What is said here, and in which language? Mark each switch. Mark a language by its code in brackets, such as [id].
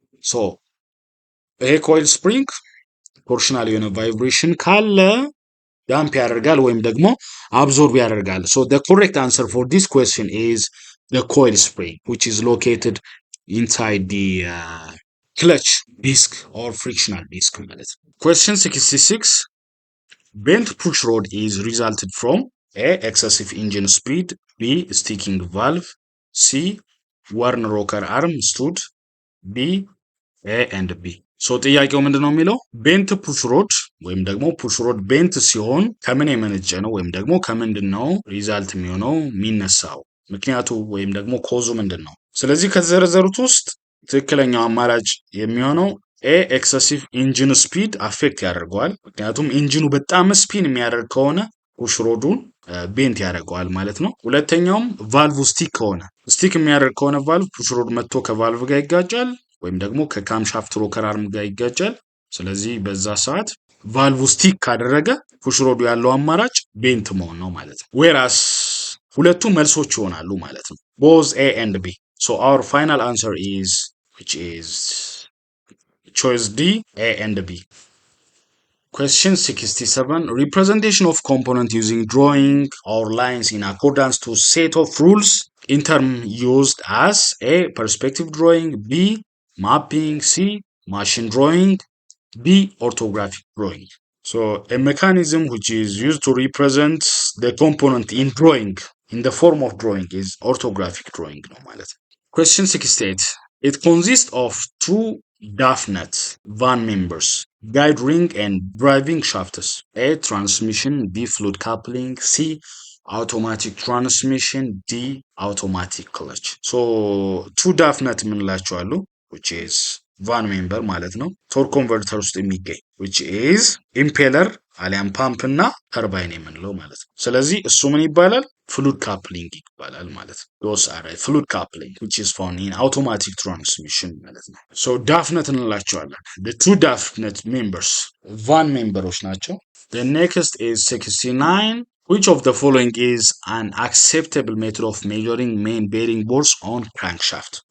[am] ሶ ይሄ ኮይል ስፕሪንግ ቶርሽናል የሆነ ቫይብሬሽን ካለ ዳምፕ ያደርጋል ወይም ደግሞ አብዞርብ ያደርጋል። ሶ [en] the correct answer for this question is the coil spring, which is located inside the clutch disc or frictional disc [am] ማለት ነው። [en] Question 66. Bent push rod is resulted from A. Excessive engine speed, B. Sticking valve, C. worn rocker arm stud, D. A and B. [am] ሶ ጥያቄው ምንድነው የሚለው ቤንት ፑሽ ሮድ ወይም ደግሞ ፑሽ ሮድ ቤንት ሲሆን ከምን የመነጨ ነው ወይም ደግሞ ከምንድነው ሪዛልት የሚሆነው የሚነሳው ምክንያቱ ወይም ደግሞ ኮዙ ምንድነው? ስለዚህ ከዘረዘሩት ውስጥ ትክክለኛው አማራጭ የሚሆነው ኤ ኤክሰሲቭ ኢንጂን ስፒድ አፌክት ያደርገዋል። ምክንያቱም ኢንጂኑ በጣም ስፒን የሚያደርግ ከሆነ ፑሽ ሮዱን ቤንት ያደርገዋል ማለት ነው። ሁለተኛውም ቫልቭ ስቲክ የሚያደርግ ከሆነ ቫልቭ ፑሽ ሮድ መጥቶ ከቫልቭ ጋር ይጋጫል ወይም ደግሞ ከካምሻፍት ሮከር አርም ጋር ይጋጫል። ስለዚህ በዛ ሰዓት ቫልቭ ስቲክ ካደረገ ፑሽ ሮዱ ያለው አማራጭ ቤንት መሆን ነው ማለት ነው። ዌራስ ሁለቱ መልሶች ይሆናሉ ማለት ነው። [en] both A and B. So our final answer is which is choice D, A and B. Question 67. Representation of component using drawing or lines in accordance to set of rules in term used as A. perspective drawing, B. mapping, C. machine drawing, D. orthographic drawing. So a mechanism which is used to represent the component in drawing in the form of drawing is orthographic drawing [am] ነው ማለት ነው። [en] Question 68. It consists of two DAF nuts, van members, guide ring and driving shafts. A. Transmission. B. Fluid coupling. C. Automatic transmission. D. Automatic clutch. [am] So two DAF nut የምንላቸው አሉ which is van member ማለት ነው። ቶርክ ኮንቨርተር ውስጥ የሚገኝ which is impeller አሊያም ፓምፕ እና ተርባይን የምንለው ማለት ነው። ስለዚህ እሱ ምን ይባላል? ፍሉድ ካፕሊንግ ይባላል ማለት ነው። [en] those are fluid coupling which is found in automatic transmission ማለት ነው። so [am] ዳፍነት እንላቸዋለን። [en] the two ዳፍነት members van ሜምበሮች ናቸው። the next is 69. Which of the following is an acceptable method of measuring main bearing bolts on crankshaft?